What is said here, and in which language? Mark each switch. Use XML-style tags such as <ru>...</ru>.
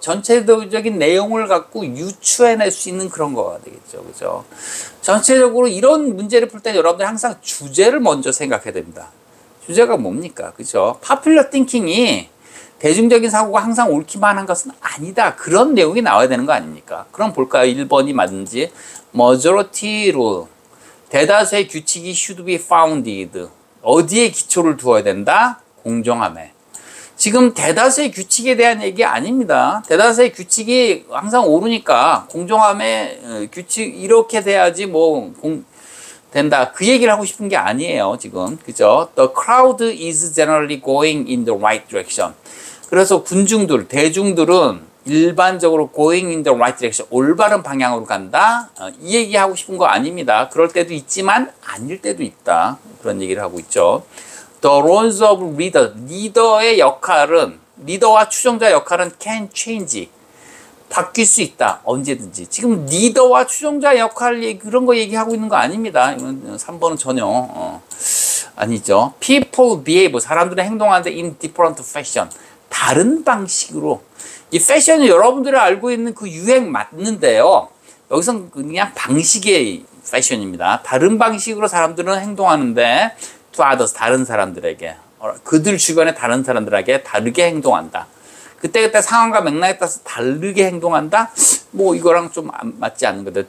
<ko>전체적인 내용을 갖고 유추해낼 수 있는 그런 거가 되겠죠, 그죠? 전체적으로 이런 문제를 풀 때 여러분들 항상 주제를 먼저 생각해야 됩니다. 주제가 뭡니까, 그죠?</ko> <en>Popular thinking</en> <ko>이 대중적인 사고가 항상 옳기만 한 것은 아니다. 그런 내용이 나와야 되는 거 아닙니까? 그럼 볼까요? 1번이 맞는지.</ko> <en>Majority rule.</en> <ko>대다수의 규칙이</ko> <en>should be founded.</en> <ko>어디에 기초를 두어야 된다? 공정함에. 지금 대다수의 규칙에 대한 얘기 아닙니다. 대다수의 규칙이 항상 옳으니까 공정함에 규칙 이렇게 돼야지 뭐 된다. 그 얘기를 하고 싶은 게 아니에요. 지금. 그죠?</ko> <en>The crowd is generally going in the right direction.</en> <ko>그래서 군중들, 대중들은 일반적으로</ko> <en>going in the right direction,</en> <ko>올바른 방향으로 간다. 이 얘기하고 싶은 거 아닙니다. 그럴 때도 있지만 아닐 때도 있다. 그런 얘기를 하고 있죠.</ko> <en>The roles of leader,</en> <ko>리더의 역할은, 리더와 추종자 역할은</ko> <en>can change,</en> <ko>바뀔 수 있다. 언제든지. 지금 리더와 추종자 역할 그런 거 얘기하고 있는 거 아닙니다. 이건 3번은 전혀 아니죠.</ko> <en>People behave,</en> <ko>사람들은 행동하는데</ko> <en>in different fashion,</en> <ko>다른 방식으로. 이 패션이 여러분들이 알고 있는 그 유행 맞는데요. 여기서 그냥 방식의 패션입니다. 다른 방식으로 사람들은 행동하는데</ko> <en>to others,</en> <ko>다른 사람들에게, 그들 주변의 다른 사람들에게 다르게 행동한다. 그때그때 상황과 맥락에 따라서 다르게 행동한다? 뭐 이거랑 좀 맞지 않는 거죠.</ko>